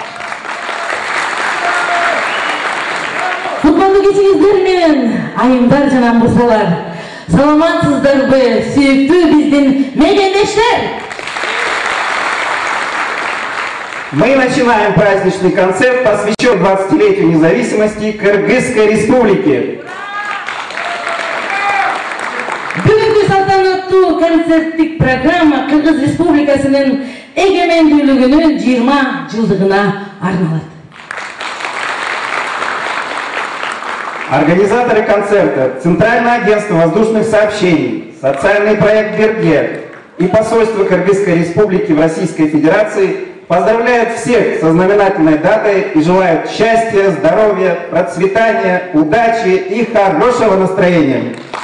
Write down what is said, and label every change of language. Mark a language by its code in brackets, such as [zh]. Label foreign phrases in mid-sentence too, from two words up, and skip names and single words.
[ky] Кутмандуу кечиңиздер менен айымдар жана мырзалар. Саламатсыздарбы, сүйүктүү биздин мегендештер? [ru] Мы начинаем праздничный концерт, посвященный 20-летию независимости Кыргызской Республики. [ky] Бүгүнкү салтанаттуу концерттик программа Кыргыз Республикасынын эгемендүүлүгүнүн 20 жылдыгына арналат. [ru] Организаторы концерта, Центральное агентство воздушных сообщений, социальный проект «Берге» и посольство Кыргызской Республики в Российской Федерации поздравляют всех со знаменательной датой и желают счастья, здоровья, процветания, удачи и хорошего настроения.